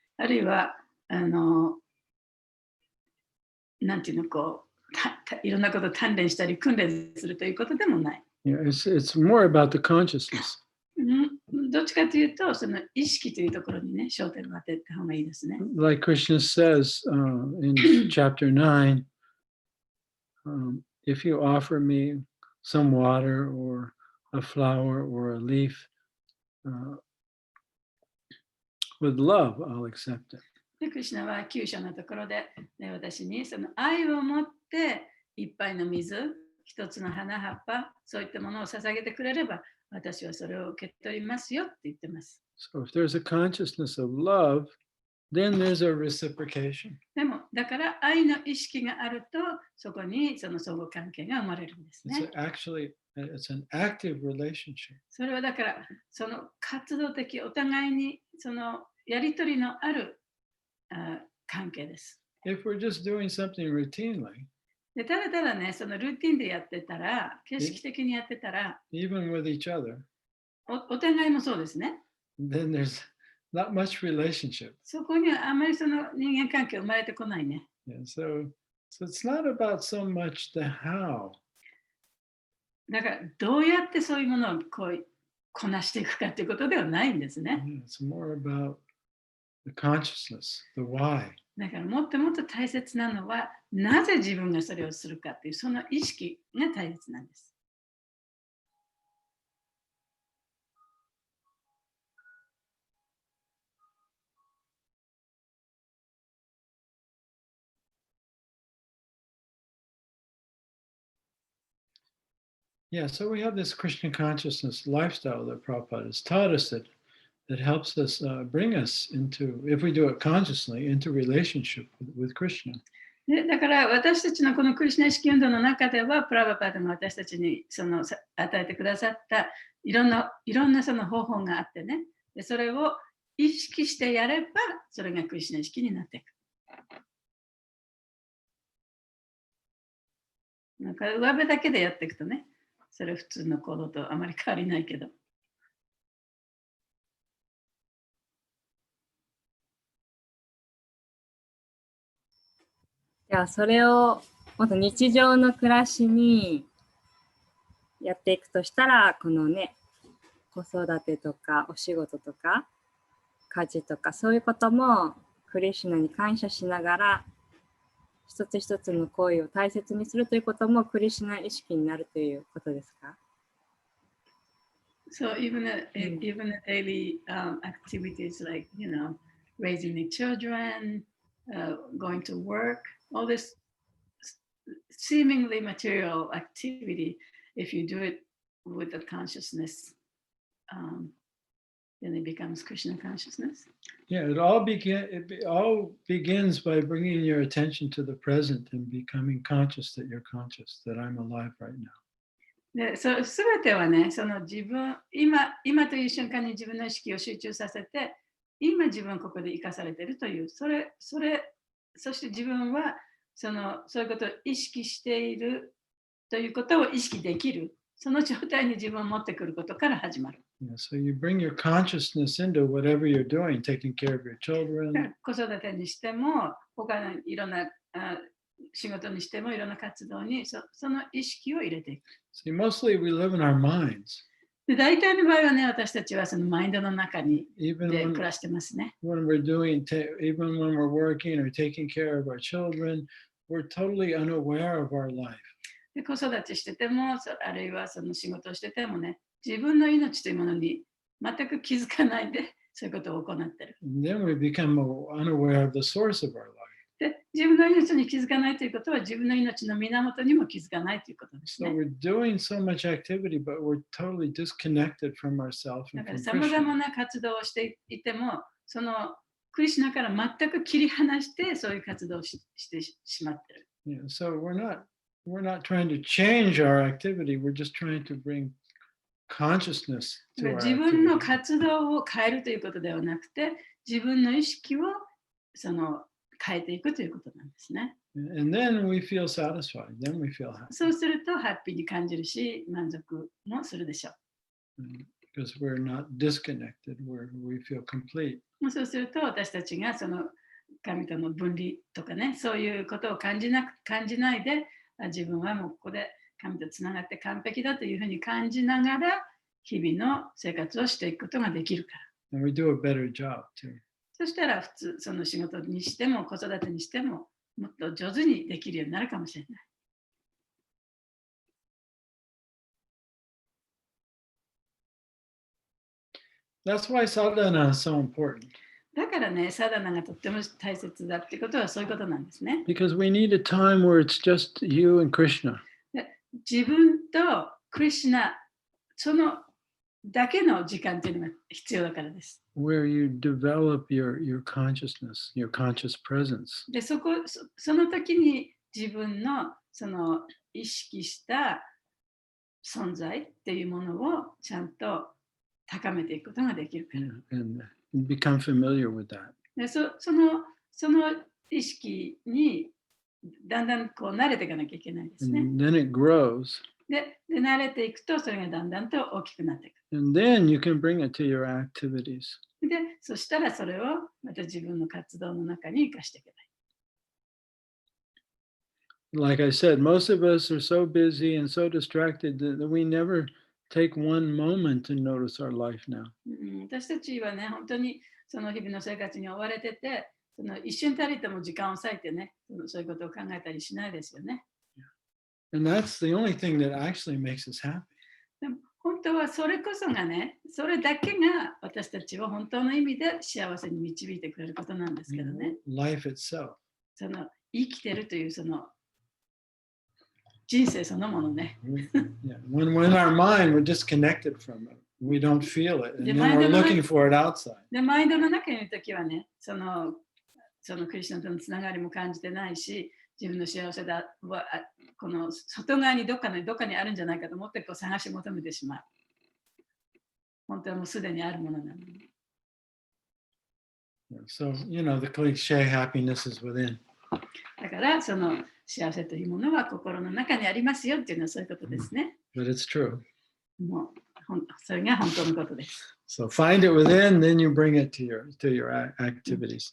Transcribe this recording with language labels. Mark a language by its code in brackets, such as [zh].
[ja] あるいはなんていうのこういろんなことを鍛錬したり訓練するということでもない。 [en] Yeah, it's more about the consciousness. [ja] どっちかというと、その意識というところにね、焦点を当てた方がいいですね。 [en] Like Krishna says in chapter 9, if you offer me some water or a flower or a leaf with love, I'll accept it. [ja] で、クリシュナは9章のところで、ね、私にその愛を持って一杯の水、一つの花葉っぱ、そういったものを捧げてくれれば、私はそれを受け取りますよって言ってます。 [en] So if there's a consciousness of love, then there's a reciprocation. [ja] でも、だから愛の意識があると、そこにその相互関係が生まれるんですね。 [en] It's an active relationship. [ja] それはだから、その活動的、お互いにそのやりとりのある関係です。 [en] If we're just doing something routinely, [ja] でただただね、そのルーティンでやってたら、形式的にやってたら、 [en] even with each other, [ja] お互いもそうですね。 [en] then there's not much relationship. [ja] そこにはあまりその人間関係生まれてこないね。 [en] Yeah, so it's not about so much the how. [ja] だから、どうやってそういうものをこなしていくかっていうことではないんですね。 [en] It's more about the consciousness, the why. [ja] だからもっともっと大切なのは、なぜ自分がそれをするかっていう、その意識が大切なんです。 [en] Yeah, so we have this Krishna consciousness lifestyle that Prabhupada has taught us that helps us bring us into, if we do it consciously, into relationship with Krishna. [ja] でだから私たちのこのクリシュナ意識運動の中では、プラバパードが私たちに与えてくださったいろんなその方法があってね、でそれを意識してやれば、それがクリシュナ意識になっていく。なんか上辺だけでやっていくとね、それ普通の行動とあまり変わりないけど。じゃあそれをもっと日常の暮らしにやっていくとしたら、このね、子育てとかお仕事とか家事とかそういうこともクリシュナに感謝しながら一つ一つの行為を大切にするということもクリシュナ意識になるということですか？ [en] So even the daily activities like, raising the children, going to work, all this seemingly material activity, if you do it with the consciousness, then it becomes Krishna consciousness. Yeah, it all begins by bringing your attention to the present and becoming conscious that you're conscious, that I'm alive right now. [ja] で、すべてはね、その今という瞬間に自分の意識を集中させて、今自分はここで生かされているという、そして自分はそういうことを意識しているということを意識できる、その状態に自分を持ってくることから始まる。 [en] Yeah, so you bring your consciousness into whatever you're doing, taking care of your children. [ja] 子育てにしても、他のいろんな仕事にしても、いろんな活動にその意識を入れていく。 [en] See, mostly we live in our minds. [ja] で大体の場合はね、私たちはそのマインドの中に [en] Even [ja] で [en] when, [ja] 暮らしてますね。 [en] when we're even when we're working or taking care of our children, we're totally unaware of our life. [ja] で子育てしてても、あるいはその仕事をしててもね、自分の命というものに全く気づかないで、そういうことを行ってる。 [en] And then we become unaware of the source of our life. [ja] で、自分の命に気づかないということは、自分の命の源にも気づかないということですね。 [en] So we're doing so much activity, but we're totally disconnected from ourselves [ja] だから [en] from [ja] さまざま [en] Krishna. [ja] な活動をしていても、そのクリシュナから全く切り離して、そういう活動をしてしまってる。 [en] Yeah, so we're not trying to change our activity. We're just trying to bring consciousness to our [ja] 自分の [en] activity. [ja] 活動を変えるということではなくて、自分の意識を変えていくということなんですね。 [en] And then we feel satisfied. Then we feel happy [ja] そうすると、ハッピーに感じるし、満足もするでしょう。 [en] because we're not disconnected. We feel complete. [ja] そうすると、私たちがその神との分離とかね、そういうことを感じないで、自分はもうここで神とつながって完璧だというふうに感じながら、日々の生活をしていくことができるから。 [en] And we do a better job too. [ja] そしたら普通、その仕事にしても子育てにしてももっと上手にできるようになるかもしれない。 [en] That's why sadhana is so important. [ja] だからね、サダナがとっても大切だってことはそういうことなんですね。 [en] Because we need a time where it's just you and Krishna. [ja] 自分とクリシュナ、そのだけの時間っていうのが必要だからです。 [en] Where you develop your consciousness, your conscious presence. [ja] で、その時に自分のその意識した存在っていうものをちゃんと高めていくことができるから。 [en] And become familiar with that. [ja] でその意識にだんだんこう慣れていかなきゃいけないですね。 [en] And then it grows. [ja] で慣れていくとそれがだんだんと大きくなっていく。 [en] And then you can bring it to your activities. [ja] で、そしたらそれをまた自分の活動の中に生かしていけばいい。 [en] Like I said, most of us are so busy and so distracted that we never take one moment to notice our life now. [ja] 私たちはね、本当にその日々の生活に追われてて、その一瞬たりとも時間を割いてね、そういうことを考えたりしないですよね。 [en] And that's the only thing that actually makes us happy. [ja] でも本当はそれこそがね、それだけが私たちを本当の意味で幸せに導いてくれることなんですけどね。 [en] Life itself. [ja] その生きてるというその人生そのものね。 [en] Yeah. When our mind, we're disconnected from it. We don't feel it. And then we're looking for it outside. [ja] で、マインドの中にいるときはね、そのクリスチャンとのつながりも感じてないし、自分の幸せだはこの外側にどっかにあるんじゃないかと思ってこう探し求めてしまう。本当はもうすでにあるものなのに。 [en] So, the cliche happiness is within. [ja] だからその幸せというものは心の中にありますよっていうのはそういうことですね。 [en] But it's true. [ja] もうそれが本当のことです。 [en] So find it within, then you bring it to your activities.